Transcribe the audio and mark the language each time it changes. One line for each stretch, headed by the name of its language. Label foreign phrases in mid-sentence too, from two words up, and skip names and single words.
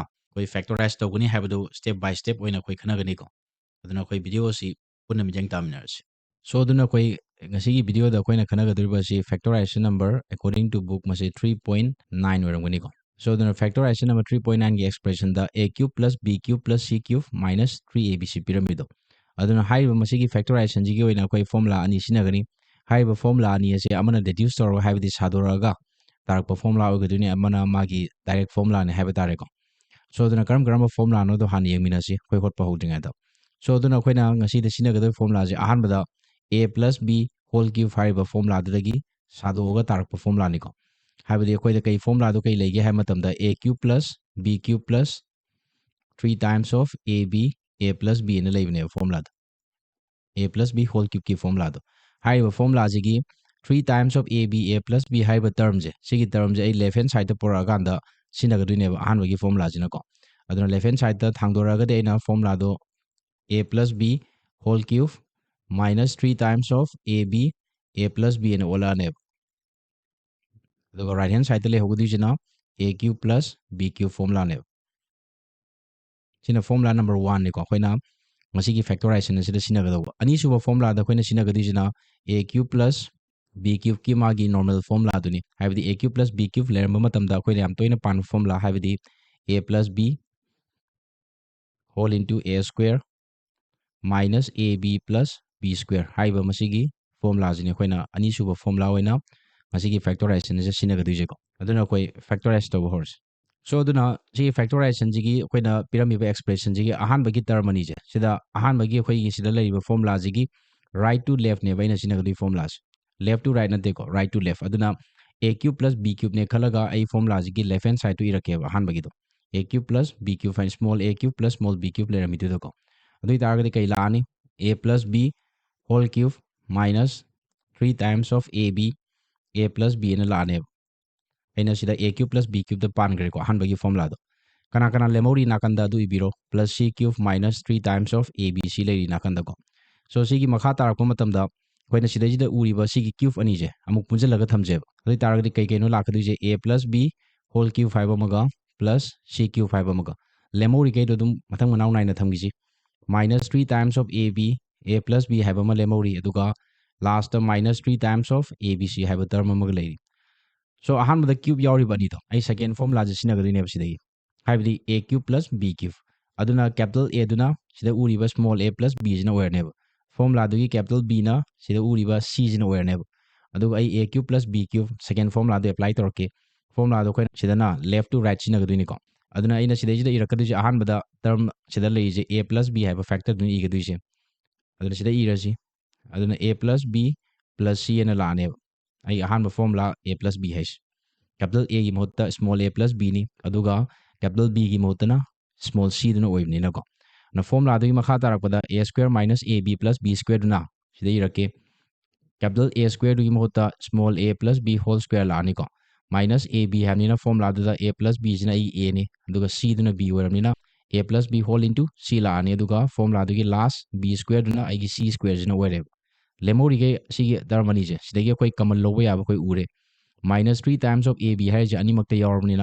Manipuri: ꯑꯩꯈꯣꯏ ꯐꯦꯛꯇꯣꯔꯥꯏꯖ ꯇꯧꯒꯅꯤ ꯍꯥꯏꯕꯗꯨ
English: step by step
Manipuri: ꯑꯣꯏꯅ ꯑꯩꯈꯣꯏ ꯈꯟꯅꯒꯅꯤꯀꯣ ꯑꯗꯨꯅ ꯑꯩꯈꯣꯏ ꯚꯤꯗꯤꯑꯣ ꯑꯁꯤ ꯄꯨꯟꯅ ꯃꯤꯠꯌꯦꯡ ꯇꯥꯃꯤꯟꯅꯔꯁꯤ ꯁꯣ ꯑꯗꯨꯅ ꯑꯩꯈꯣꯏ ꯉꯁꯤꯒꯤ ꯚꯤꯗꯤꯑꯣꯗ ꯑꯩꯈꯣꯏꯅ ꯈꯟꯅꯒꯗꯧꯔꯤꯕ ꯑꯁꯤ
English: factorization number according to book
Manipuri: ꯃꯁꯤ 3.9 ꯑꯣꯏꯔꯝꯒꯅꯤꯀꯣ ꯁꯣ ꯑꯗꯨꯅ
English: factorization number
Manipuri: 3.9ꯒꯤ ꯑꯦꯛꯁꯄ꯭ꯔꯦꯁꯟꯗ
English: a cube plus b cube plus c cube minus 3abc
Manipuri: ꯄꯤꯔꯝꯃꯤꯗꯣ ꯑꯗꯨꯅ ꯍꯥꯏꯔꯤꯕ ꯃꯁꯤꯒꯤ ꯐꯦꯛꯇꯣꯔꯥꯏꯖꯦꯁꯟꯁꯤꯒꯤ ꯑꯣꯏꯅ ꯑꯩꯈꯣꯏ ꯐꯣꯔꯃꯨꯂꯥ ꯑꯅꯤ ꯁꯤꯖꯤꯟꯅꯒꯅꯤ ꯍꯥꯏꯔꯤꯕ ꯐꯣꯔꯃꯨꯂꯥ ꯑꯅꯤ ꯑꯁꯤ ꯑꯃꯅ ꯗꯦꯗ꯭ꯌꯨꯁ ꯇꯧꯔꯒ ꯍꯥꯏꯕꯗꯤ ꯁꯥꯗꯣꯔꯛꯑꯒ ꯇꯥꯔꯛꯄ ꯐꯣꯔꯃꯨꯂꯥ ꯑꯣꯏꯒꯗꯣꯏꯅꯤ ꯑꯃꯅ ꯃꯥꯒꯤ
English: direct formula
Manipuri: ꯍꯥꯏꯕ ꯇꯥꯔꯦꯀꯣ ꯁꯣ ꯑꯗꯨꯅ ꯀꯔꯝꯕ ꯐꯣꯔꯃꯨꯂꯥꯅꯣꯗꯣ ꯍꯥꯟꯅ ꯌꯦꯡꯃꯤꯟꯅꯁꯤ ꯑꯩꯈꯣꯏ ꯍꯣꯠꯄ ꯍꯧꯗ꯭ꯔꯤꯉꯩꯗ ꯁꯣ ꯑꯗꯨꯅ ꯑꯩꯈꯣꯏꯅ ꯉꯁꯤꯗ ꯁꯤꯖꯤꯟꯅꯒꯗꯕ ꯐꯣꯔꯃꯨꯂꯥꯁꯦ ꯑꯍꯥꯟꯕꯗ
English: a plus b whole cube
Manipuri: ꯍꯥꯏꯔꯤꯕ ꯐꯣꯔꯃꯨꯂꯥꯗꯨꯗꯒꯤ ꯁꯥꯗꯣꯛꯑꯒ ꯇꯥꯔꯛꯄ ꯐꯣꯔꯃꯨꯂꯥꯅꯤꯀꯣ ꯍꯥꯏꯕꯗꯤ ꯑꯩꯈꯣꯏꯗ ꯀꯩ ꯐꯣꯔꯃꯨꯂꯥꯗꯣ ꯀꯩ ꯂꯩꯒꯦ ꯍꯥꯏꯕ ꯃꯇꯝꯗ
English: a cube plus b cube plus 3 times of ab a plus b
Manipuri: ꯑꯅ ꯂꯩꯕꯅꯦꯕ ꯐꯣꯔꯃꯨꯂꯥꯗꯣ
English: a plus b whole cube
Manipuri: ꯐꯣꯔꯃꯨꯂꯥꯗꯣ ꯍꯥꯏꯔꯤꯕ ꯐꯣꯔꯃꯨꯂꯥꯁꯤꯒꯤ
English: 3 times of ab a plus b
Manipuri: ꯍꯥꯏꯔꯤꯕ ꯇꯔꯝꯁꯦ ꯁꯤꯒꯤ ꯇꯔꯝꯁꯦ ꯑꯩ
English: left hand side
Manipuri: ꯄꯨꯔꯛꯑꯀꯥꯟꯗ ꯁꯤꯖꯤꯟꯅꯒꯗꯣꯏꯅꯦꯕ ꯑꯍꯥꯟꯕꯒꯤ ꯐꯣꯔꯃꯨꯂꯥꯁꯤꯅꯀꯣ ꯑꯗꯨꯅ
English: left hand side
Manipuri: ꯊꯥꯡꯗꯣꯔꯛꯑꯒꯗꯤ ꯑꯩꯅ ꯐꯣꯔꯃꯨꯂꯥꯗꯣ
English: a plus b whole cube minus 3 times of ab a plus b
Manipuri: ꯑꯅ ꯑꯣꯜꯂꯛꯑꯅꯦꯕ ꯑꯗꯨꯒ
English: right hand side
Manipuri: ꯂꯩꯍꯧꯒꯗꯣꯏꯁꯤꯅ
English: a cube plus b cube
Manipuri: ꯐꯣꯔꯃꯨꯂꯥꯅꯦꯕ ꯁꯤꯅ ꯐꯣꯔꯃꯨꯂꯥ ꯅꯝꯕꯔ 1 ꯅꯤꯀꯣ ꯑꯩꯈꯣꯏꯅ ꯉꯁꯤꯒꯤ ꯐꯦꯛꯇꯣꯔꯥꯏꯖꯦꯁꯟ ꯑꯁꯤꯗ ꯁꯤꯖꯤꯟꯅꯒꯗꯧꯕ ꯑꯅꯤꯁꯨꯕ ꯐꯣꯔꯃꯨꯂꯥꯗ ꯑꯩꯈꯣꯏꯅ ꯁꯤꯖꯤꯟꯅꯒꯗꯣꯏꯁꯤꯅ
English: a cube plus b cube
Manipuri: ꯀꯤ ꯃꯥꯒꯤ
English: normal formula
Manipuri: ꯍꯥꯏꯕꯗꯤ
English: a cube plus b cube
Manipuri: ꯂꯩꯔꯝꯕ ꯃꯇꯝꯗ ꯑꯩꯈꯣꯏꯅ ꯌꯥꯝ ꯇꯣꯏꯅ ꯄꯥꯟꯕ ꯐꯣꯔꯃꯨꯂꯥ ꯍꯥꯏꯕꯗꯤ
English: a plus b whole into a square minus ab plus b square
Manipuri: ꯍꯥꯏꯕ ꯃꯁꯤꯒꯤ ꯐꯣꯔꯃꯨꯂꯥꯁꯤꯅꯤ ꯑꯩꯈꯣꯏꯅ ꯑꯅꯤꯁꯨꯕ ꯐꯣꯔꯃꯨꯂꯥ ꯑꯣꯏꯅ ꯃꯁꯤꯒꯤ ꯐꯦꯛꯇꯣꯔꯥꯏꯖꯦꯁꯟ ꯑꯁꯤ ꯁꯤꯖꯤꯟꯅꯒꯗꯣꯏꯁꯦꯀꯣ ꯑꯗꯨꯅ ꯑꯩꯈꯣꯏ ꯐꯦꯛꯇꯣꯔꯥꯏꯖ ꯇꯧꯕ ꯍꯧꯔꯁꯤ ꯁꯣ ꯑꯗꯨꯅ ꯁꯤꯒꯤ ꯐꯦꯛꯇꯣꯔꯥꯏꯖꯦꯁꯟꯁꯤꯒꯤ ꯑꯩꯈꯣꯏꯅ ꯄꯤꯔꯝꯃꯤꯕ ꯑꯦꯛꯁꯄ꯭ꯔꯦꯁꯟꯁꯤꯒꯤ ꯑꯍꯥꯟꯕꯒꯤ ꯇꯔꯝ ꯑꯅꯤꯁꯦ ꯁꯤꯗ ꯑꯍꯥꯟꯕꯒꯤ ꯑꯩꯈꯣꯏꯒꯤ ꯁꯤꯗ ꯂꯩꯔꯤꯕ ꯐꯣꯔꯃꯨꯂꯥꯁꯤꯒꯤ
English: right to left
Manipuri: ꯑꯩꯅ ꯁꯤꯖꯤꯟꯅꯒꯗꯣꯏ ꯐꯣꯔꯃꯨꯂꯥꯁꯦ
English: left to right
Manipuri: ꯅꯠꯇꯦꯀꯣ
English: right to left
Manipuri: ꯑꯗꯨꯅ
English: a cube plus b cube
Manipuri: ꯅꯦ ꯈꯜꯂꯒ ꯑꯩ ꯐꯣꯔꯃꯨꯂꯥꯁꯤꯒꯤ
English: left hand side
Manipuri: ꯏꯔꯛꯀꯦꯕ ꯑꯍꯥꯟꯕꯒꯤꯗꯣ
English: a cube plus b cube
Manipuri: ꯍꯥꯏꯅ ꯁ꯭ꯃꯣꯜ
English: a cube plus
Manipuri: ꯁ꯭ꯃꯣꯜ
English: b cube
Manipuri: ꯂꯩꯔꯝꯃꯤꯗꯨꯗꯀꯣ ꯑꯗꯨ ꯑꯣꯏꯇꯥꯔꯒꯗꯤ ꯀꯩ ꯂꯥꯛꯑꯅꯤ
English: a plus b whole cube minus 3 times of ab a plus b
Manipuri: ꯑꯅ ꯂꯥꯛꯑꯅꯦꯕ ꯑꯩꯅ ꯁꯤꯗ
English: a cube plus b cube
Manipuri: ꯗ ꯄꯥꯟꯈ꯭ꯔꯦꯀꯣ ꯑꯍꯥꯟꯕꯒꯤ ꯐꯣꯔꯃꯨꯂꯥꯗꯣ ꯀꯅꯥ ꯂꯦꯝꯍꯧꯔꯤ ꯅꯥꯀꯟꯗ ꯑꯗꯨ ꯏꯕꯤꯔꯣ
English: plus c cube minus 3 times of abc
Manipuri: ꯂꯩꯔꯤ ꯅꯥꯀꯟꯗꯀꯣ ꯁꯣ ꯁꯤꯒꯤ ꯃꯈꯥ ꯇꯥꯔꯛꯄ ꯃꯇꯝꯗ ꯑꯩꯈꯣꯏꯅ ꯁꯤꯗꯩꯁꯤꯗ ꯎꯔꯤꯕ ꯁꯤꯒꯤ ꯀ꯭ꯌꯨꯕ ꯑꯅꯤꯁꯦ ꯑꯃꯨꯛ ꯄꯨꯟꯁꯤꯜꯂꯒ ꯊꯝꯖꯦꯕ ꯑꯗꯨ ꯑꯣꯏꯇꯥꯔꯒꯗꯤ ꯀꯩꯅꯣ ꯂꯥꯛꯀꯗꯣꯏꯁꯦ
English: a plus b whole cube
Manipuri: ꯍꯥꯏꯕ ꯑꯃꯒ
English: plus c cube
Manipuri: ꯍꯥꯏꯕ ꯑꯃꯒ ꯂꯦꯝꯍꯧꯔꯤꯈꯩꯗꯣ ꯑꯗꯨꯝ ꯃꯊꯪ ꯃꯅꯥꯎ ꯅꯥꯏꯅ ꯊꯝꯈꯤꯁꯤ
English: minus 3 times of ab a plus b
Manipuri: ꯍꯥꯏꯕ ꯑꯃ ꯂꯦꯝꯍꯧꯔꯤ ꯑꯗꯨꯒ ꯂꯥꯁꯇ
English: minus 3 times of abc
Manipuri: ꯍꯥꯏꯕ ꯇꯔꯝ ꯑꯃꯒ ꯂꯩꯔꯤ ꯁꯣ ꯑꯍꯥꯟꯕꯗ ꯀ꯭ꯌꯨꯕ ꯌꯥꯎꯔꯤꯕ ꯑꯅꯤꯗꯣ ꯑꯩ ꯁꯦꯀꯦꯟ ꯐꯣꯔꯃꯨꯂꯥꯁꯦ ꯁꯤꯖꯤꯟꯅꯒꯗꯣꯏꯅꯦꯕ ꯁꯤꯗꯒꯤ ꯍꯥꯏꯕꯗꯤ
English: a cube plus b cube
Manipuri: ꯑꯗꯨꯅ
English: capital A
Manipuri: ꯗꯨꯅ ꯁꯤꯗ ꯎꯔꯤꯕ ꯁ꯭ꯃꯣꯜ
English: a plus b
Manipuri: ꯁꯤꯅ ꯑꯣꯏꯔꯅꯦꯕ ꯐꯣꯔꯃꯨꯂꯥꯗꯨꯒꯤ
English: capital B
Manipuri: ꯅ ꯁꯤꯗ ꯎꯔꯤꯕ c ꯁꯤꯅ ꯑꯣꯏꯔꯅꯦꯕ ꯑꯗꯨꯒ ꯑꯩ
English: a cube plus b cube
Manipuri: ꯁꯦꯀꯦꯟ ꯐꯣꯔꯃꯨꯂꯥꯗꯣ ꯑꯦꯄ꯭ꯂꯥꯏ ꯇꯧꯔꯛꯀꯦ ꯐꯣꯔꯃꯨꯂꯥꯗꯣ ꯑꯩꯈꯣꯏꯅ ꯁꯤꯗꯅ
English: left to right
Manipuri: ꯁꯤꯖꯤꯟꯅꯒꯗꯣꯏꯅꯤꯀꯣ ꯑꯗꯨꯅ ꯑꯩꯅ ꯁꯤꯗꯩꯁꯤꯗ इरꯛꯀꯗꯣꯏꯁꯦ ꯑꯍꯥꯟꯕꯗ ꯇꯔꯝ ꯁꯤꯗ ꯂꯩꯔꯤꯁꯦ
English: a plus b
Manipuri: ꯍꯥꯏꯕ ꯐꯦꯛꯇꯔꯗꯨꯅ ꯏꯒꯗꯣꯏꯁꯦ ꯑꯗꯨꯅ ꯁꯤꯗ ꯏꯔꯁꯤ ꯑꯗꯨꯅ
English: a plus b plus c
Manipuri: ꯑꯅ ꯂꯥꯛꯑꯅꯦꯕ ꯑꯩ ꯑꯍꯥꯟꯕ ꯐꯣꯔꯃꯨꯂꯥ
English: a plus b
Manipuri: ꯍꯥꯏꯁꯤ
English: capital A
Manipuri: ꯒꯤ ꯃꯍꯨꯠꯇ ꯁ꯭ꯃꯣꯜ
English: a plus b
Manipuri: ꯅꯤ ꯑꯗꯨꯒ
English: capital B
Manipuri: ꯒꯤ ꯃꯍꯨꯠꯇꯅ ꯁ꯭ꯃꯣꯜ c ꯗꯨꯅ ꯑꯣꯏꯕꯅꯤꯅꯀꯣ ꯐꯣꯔꯃꯨꯂꯥꯗꯨꯒꯤ ꯃꯈꯥ ꯇꯥꯔꯛꯄꯗ
English: a square minus ab plus b square
Manipuri: ꯗꯨꯅ ꯁꯤꯗ ꯏꯔꯛꯀꯦ ꯀꯦꯄꯤꯇꯦꯜ
English: A square
Manipuri: ꯗꯨꯒꯤ ꯃꯍꯨꯠꯇ ꯁ꯭ꯃꯣꯜ
English: a plus b whole square
Manipuri: ꯂꯥꯛꯑꯅꯤꯀꯣ
English: minus ab
Manipuri: ꯍꯥꯏꯕꯅꯤꯅ ꯐꯣꯔꯃꯨꯂꯥꯗꯨꯗ
English: a plus b
Manipuri: ꯁꯤꯅ ꯑꯩꯒꯤ a ꯅꯤ ꯑꯗꯨꯒ c ꯗꯨꯅ b ꯑꯣꯏꯔꯕꯅꯤꯅ
English: a plus b whole into
Manipuri: c ꯂꯥꯛꯑꯅꯤ ꯑꯗꯨꯒ ꯐꯣꯔꯃꯨꯂꯥꯗꯨꯒꯤ ꯂꯥꯁ
English: b square
Manipuri: ꯗꯨꯅ ꯑꯩꯒꯤ
English: c square
Manipuri: ꯁꯤꯅ ꯑꯣꯏꯔꯦꯕ ꯂꯦꯝꯍꯧꯔꯤꯈꯩ ꯁꯤꯒꯤ ꯇꯔꯝ ꯑꯅꯤꯁꯦ ꯁꯤꯗꯒꯤ ꯑꯩꯈꯣꯏ ꯀꯃꯟ ꯂꯧꯕ ꯌꯥꯕ ꯑꯩꯈꯣꯏ ꯎꯔꯦ
English: minus 3 times of ab
Manipuri: ꯍꯥꯏꯔꯤꯁꯦ ꯑꯅꯤꯃꯛꯇ ꯌꯥꯎꯔꯕꯅꯤꯅ